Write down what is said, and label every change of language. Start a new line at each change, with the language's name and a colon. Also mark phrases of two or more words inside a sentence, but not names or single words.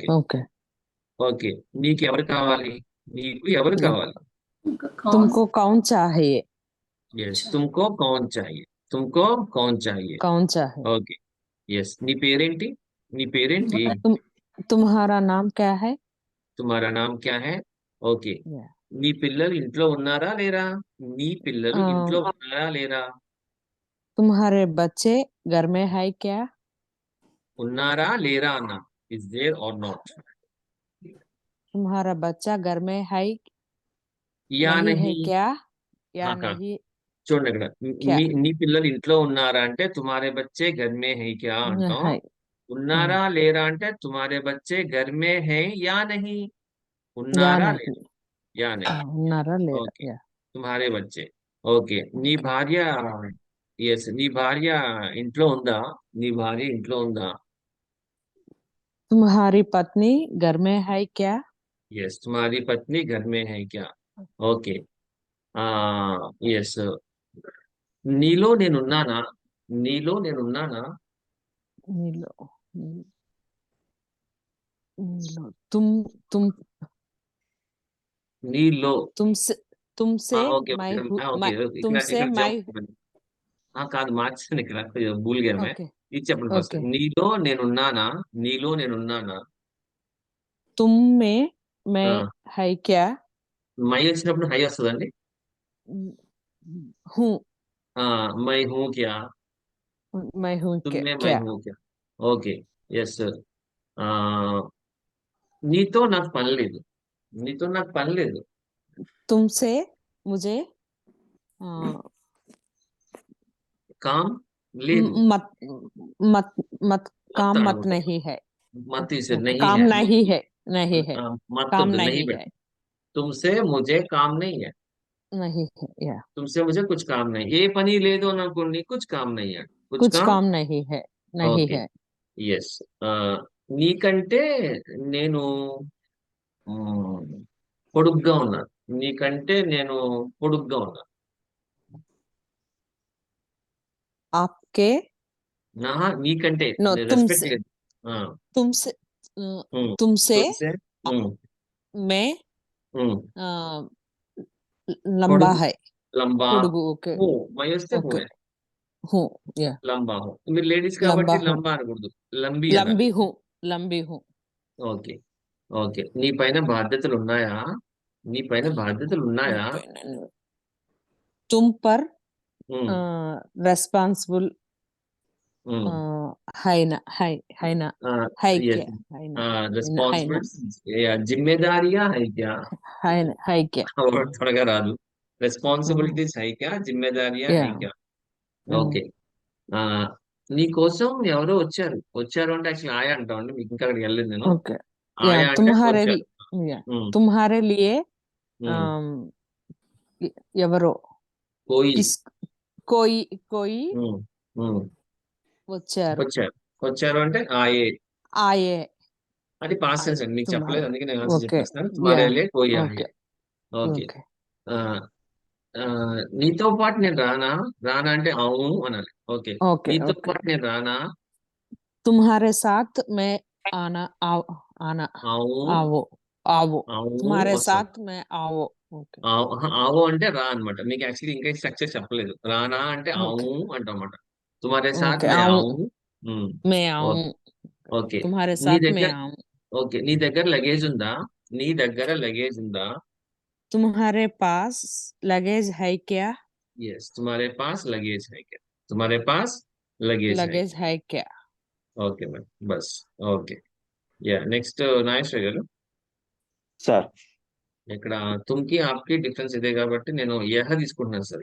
Telugu: ఓకే. ఓకే. నీకు ఎవరు కావాలి? నీకు ఎవరు కావాలి?
Hindi: कौन तुमको कौन चाहिए? ఎస్, तुमको कौन चाहिए। तुमको कौन चाहिए. कौन चाहिए?
Telugu: ఓకే. ఎస్. నీ పేరేంటి? నీ పేరేంటి?
Hindi: तुम तुम्हारा नाम क्या है? तुम्हारा नाम क्या है? ఓకే.
English: Yeah.
Telugu: నీ పిల్లలు ఇంట్లో ఉన్నారా లేరా? నీ పిల్లలు ఆ, ఇంట్లో ఉన్నారా లేరా?
Hindi: तुम्हारे बच्चे घर में है क्या?
Telugu: ఉన్నారా లేరా అన్నా.
English: Is there or not?
Hindi: तुम्हारा बच्चा घर में है యా नहीं है నహీ. क्या? या हाँ, हाँ. नहीं
Telugu: చూడండి ఇక్కడ.
Hindi: क्या?
Telugu: నీ పిల్లలు ఇంట్లో ఉన్నారా అంటే
Hindi: तुम्हारे बच्चे घर में है क्या
Telugu: అంటాం.
Hindi: है.
Telugu: ఉన్నారా లేరా అంటే
Hindi: तुम्हारे बच्चे घर में है या नहीं. या
Telugu: ఉన్నారా
Hindi: नहीं. లేరా? या नहीं.
Telugu: ఉన్నారా లేరా? ఓకే.
English: Yeah.
Hindi: तुम्हारे बच्चे.
Telugu: ఓకే. నీ భార్య, ఎస్, నీ భార్య ఇంట్లో ఉందా? నీ భార్య ఇంట్లో ఉందా?
Hindi: तुम्हारी पत्नी घर में है क्या? ఎస్, तुम्हारी पत्नी घर में है क्या.
Telugu: ఓకే. ఎస్. నీలో నేనున్నానా? నీలో నేనున్నానా?
Hindi: नीलो नीलो तुम
Telugu: నీలో.
Hindi: तुमसे
Telugu: ఓకే.
Hindi: मैं
Telugu: ఓకే.
Hindi: हूँ
Telugu: ఓకే. ఇక్కడ
Hindi: तुमसे
Telugu: ఇక్కడ
Hindi: मैं
Telugu: జవాబు. కాదు, మార్చాను ఇక్కడ.
Hindi: भूल गया मैं. ओके.
Telugu: ఇది చెప్పండి ఫస్ట్. ఓకే. నీలో నేనున్నానా? నీలో నేనున్నానా?
Hindi: तुम में मैं
Telugu: ఆ,
Hindi: है क्या?
Telugu: మై వచ్చినప్పుడు హై వస్తుందండి.
Hindi: हूँ. मैं हूँ क्या? मैं हूँ तुम में मैं क्या? हूँ क्या?
Telugu: ఓకే. ఎస్. నీతో నాకు పని లేదు. నీతో నాకు పని లేదు.
Hindi: तुमसे मुझे
Telugu: కామ్ లేదు.
Hindi: मत मत मत काम మత్ मत
Telugu: అనకూడదు.
Hindi: नहीं है. मत इस नहीं काम హై. नहीं है. नहीं है. మత్ काम
Telugu: వద్దు, నహీ
Hindi: नहीं
Telugu: పెట్టు.
Hindi: है. तुमसे मुझे काम नहीं है. नहीं है. या तुमसे मुझे कुछ काम नहीं.
Telugu: ఏ పని లేదు అని అనుకోండి,
Hindi: కుछ काम नहीं है. कुछ कुछ काम. काम नहीं है. नहीं
Telugu: ఓకే.
Hindi: है.
Telugu: ఎస్. నీకంటే నేను పొడుగ్గా ఉన్నాను. నీకంటే నేను పొడుగ్గా ఉన్నాను.
Hindi: आपके
Telugu: నీకంటే
Hindi: नो
Telugu: రెస్పెక్ట్
Hindi: तुमसे
Telugu: లేదు.
Hindi: तुमसे ఉమ్, तुमसे తుమ్సే, ఉమ్, मैं ఉమ్, लंबा
Telugu: పొడుగు,
Hindi: है. లంబా.
Telugu: పొడుగు. ఓకే. హూ, మై వస్తే హూ ఓకే.
Hindi: है. हूँ. या लंबा हूँ.
Telugu: మీరు లేడీస్
Hindi: लंबा
Telugu: కాబట్టి
Hindi: हूँ.
Telugu: లంబా అనకూడదు, లంబి అనాలి.
Hindi: लंबी हूँ. लंबी हूँ.
Telugu: ఓకే. ఓకే. నీ పైన బాధ్యతలు ఉన్నాయా? నీ పైన బాధ్యతలు ఉన్నాయా?
Hindi: तुम पर ఉమ్, रेस्पॉन्सिबल ఉమ్. है ना? है ना? है
English: yes.
Hindi: क्या? है ना? है ना? రెస్పాన్సిబిలిటీ, ज़िम्मेदारियाँ है क्या? है क्या?
Telugu: త్వరగా రాదు.
Hindi: రెస్పాన్సిబిలిటీస్ है क्या? ज़िम्मेदारियाँ या है क्या?
Telugu: ఓకే. ఆ నీ కోసం ఎవరో వచ్చారు అంటే యాక్చువల్లీ ఆయా అంటామండి, మీకు ఇంకా అక్కడికి వెళ్ళలేదు నేను.
Hindi: ओके या
Telugu: ఆయా అంటే
Hindi: तुम्हारे
Telugu: వచ్చారు.
Hindi: या ఉమ్, तुम्हारे लिए ఉమ్.
Telugu: अम, ఎవరో
Hindi: కోయి किस कोई कोई ఉమ్, ఉమ్.
Telugu: వచ్చారు వచ్చారు అంటే ఆయే.
Hindi: आए
Telugu: అది పాస్ట్
Hindi: आए
Telugu: టెన్స్ అండి, మీకు
Hindi: तुम्हारे
Telugu: చెప్పలేదు అందుకే నేను ఆన్సర్
Hindi: ओके
Telugu: చెప్పేస్తాను.
Hindi: या तुम्हारे लिए कोई आए. ओके
Telugu: ఓకే.
Hindi: ओके
Telugu: ఆ, ఆ, నీతో పాటు నేను రానా? రానా అంటే అవును అనాలి. ఓకే.
Hindi: ओके
Telugu: నీతో
Hindi: ओके
Telugu: పాటు నేను రానా?
Hindi: तुम्हारे साथ मैं आना आना
Telugu: అవును
Hindi: आवो आवो
Telugu: అవును
Hindi: तुम्हारे
Telugu: వస్తాను.
Hindi: साथ मैं आवो ओके
Telugu: ఆవో అంటే రా అన్నమాట. మీకు యాక్చువల్లీ ఇంకా స్ట్రక్చర్ చెప్పలేదు. రానా అంటే
Hindi: ओके
Telugu: అవును అంటమాట.
Hindi: तुम्हारे साथ ओके మే आऊं ఆవు. ఉమ్, मैं
Telugu: ఓకే.
Hindi: आऊं
Telugu: ఓకే.
Hindi: तुम्हारे
Telugu: నీ
Hindi: साथ मैं
Telugu: దగ్గర
Hindi: आऊं
Telugu: ఓకే, నీ దగ్గర లగేజ్ ఉందా? నీ దగ్గర లగేజ్ ఉందా?
Hindi: तुम्हारे पास लगेज है क्या ఎస్, तुम्हारे पास लगेज है क्या? तुम्हारे पास लगेज है. लगेज है क्या
Telugu: ఓకే మేడం, బస్. ఓకే. యా, నెక్స్ట్ నాగేశ్వర్ గారు. సార్ ఇక్కడ
Hindi: तुमकी आपकी
Telugu: డిఫరెన్స్ ఇదే కాబట్టి నేను యహ తీసుకుంటున్నాను సార్.